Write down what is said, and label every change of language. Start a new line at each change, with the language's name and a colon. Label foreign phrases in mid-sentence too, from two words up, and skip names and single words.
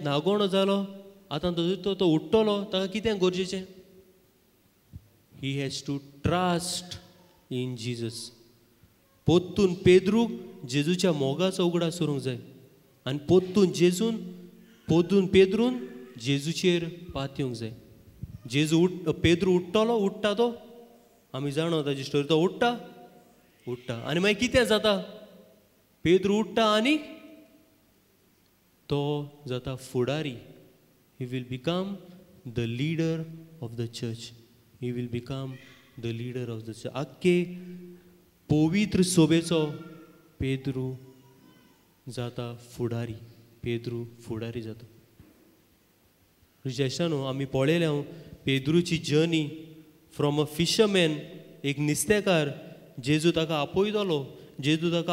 Konkani: नागोणो जालो आतां तो उठ्ठलो ताका कितें गरजेचें
English: he has to trust in Jesus
Konkani: पोत्तून पेद्रूक जेजूच्या मोगाचो उगडास करूंक जाय आनी पोत्तून पेद्रून जेजूचेर पातयूंक जाय जेजू पेद्रू उठ्ठलो उठ्ठा तो आमी जाणो ताची स्टोरी तो उठ्ठा आनी मागीर कितें जाता पेद्रू उठ्ठा आनी तो जाता फुडारी
English: he will become the leader of the church he will become the leader of the church
Konkani: आख्खे पवित्र सोबेचो पेद्रू जाता फुडारी पेद्रू फुडारी जाता न्हू आमी पळयल्या पेद्रूची जर्नी
English: from a fisherman
Konkani: एक नुस्तेकार जेजू ताका आपयतलो जेजू ताका